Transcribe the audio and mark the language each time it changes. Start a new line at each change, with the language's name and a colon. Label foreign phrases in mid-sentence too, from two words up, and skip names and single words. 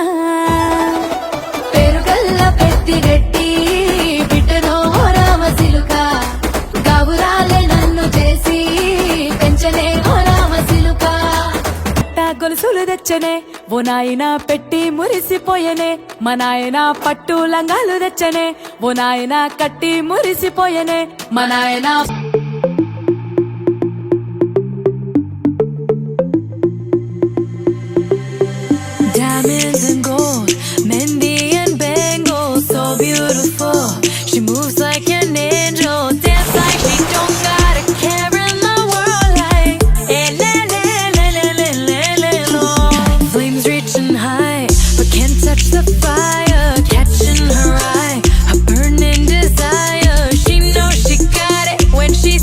Telugu: పెరుగల్ల పెద్దిరెడ్డి బిడ్డనో ఓ రామసిలుక గౌరాలే నన్ను చేసి పెంచనే ఓ రామసిలుక గొలుసులు తెచ్చనే ఓ నాయన పెట్టి మురిసిపోయనే మా నాయన పట్టు లంగాలు తెచ్చనే ఓ నాయన కట్టి మురిసిపోయనే మా నాయనా
English: Diamonds and gold, Mendy and bangles, so beautiful. She moves like an angel, dance like she don't got a care in the world. Like, eh, le, le, le, le, le, le, le, lo. Flames reaching high, but can't touch the fire, catching her eye, a burning desire. She knows she got it when